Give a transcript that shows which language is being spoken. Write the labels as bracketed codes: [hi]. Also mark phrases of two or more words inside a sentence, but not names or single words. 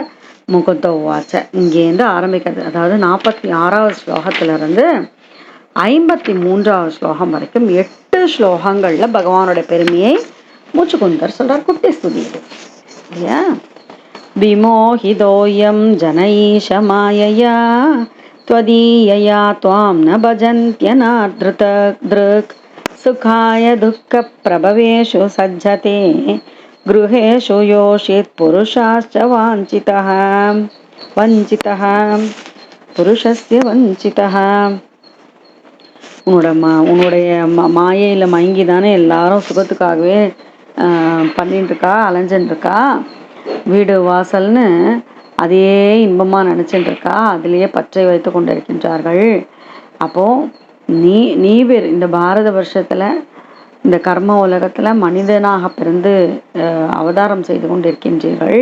[ta] முகுந்த வாச்ச இங்கேருந்து ஆரம்பிக்கிறது. அதாவது 46வது ஸ்லோகத்திலிருந்து 53வது ஸ்லோகம் வரைக்கும் 8 ஸ்லோகங்கள்ல பகவானோட பெருமையை முச்சுக்குந்தர் சொல்றார். குட்டி ஸ்துதி இது இல்லையா? [sa] विमोहितोऽयं जन ईश मायया त्वदीयया त्वां न भजन्त्यनादृतदृक् सुखाय दुःखप्रभवेषु सज्जते गृहेषु योषित् पुरुषाश्च वाञ्छितः वञ्चितः पुरुषस्य वञ्चितः. [ta] உன்னுடைய மாயையில் மயங்கி தானே எல்லாரும் சுகத்துக்காகவே பண்ணிட்டு இருக்கா, அலைஞ்சுட்டு இருக்கா. வீடு வாசல்னு அதையே இன்பமாக நினச்சிட்டு இருக்கா, அதிலேயே பற்றை வைத்து கொண்டு இருக்கின்றார்கள். அப்போது நீ இந்த பாரத வருஷத்தில் இந்த கர்ம உலகத்தில் மனிதனாக பிறந்து அவதாரம் செய்து கொண்டு இருக்கின்றீர்கள்.